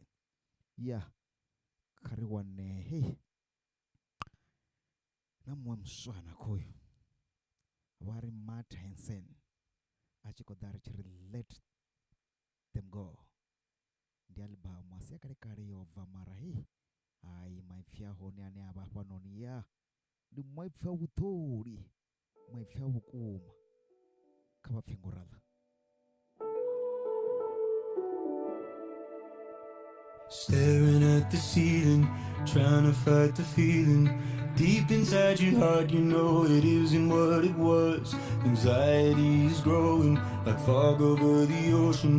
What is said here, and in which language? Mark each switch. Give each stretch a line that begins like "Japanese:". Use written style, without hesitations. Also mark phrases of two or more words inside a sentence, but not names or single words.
Venda: Ya, kha ri wane na muṅwe muswana khoyu vha ri Matt Hansen a tshi khou ḓa ri tshi ri Let Them Go. Ndi alibamu a si ya kalekale yo bva, mara hai maipfi a hone ane a vha hafhanoni ndi maipfi a vhuṱoli, maipfi a vhukuma. Kha vha pfhe ngo raḽa.
English: Staring at the ceiling, trying to fight the feeling. Deep inside your heart, you know it isn't what it was. Anxiety is growing like fog over the ocean.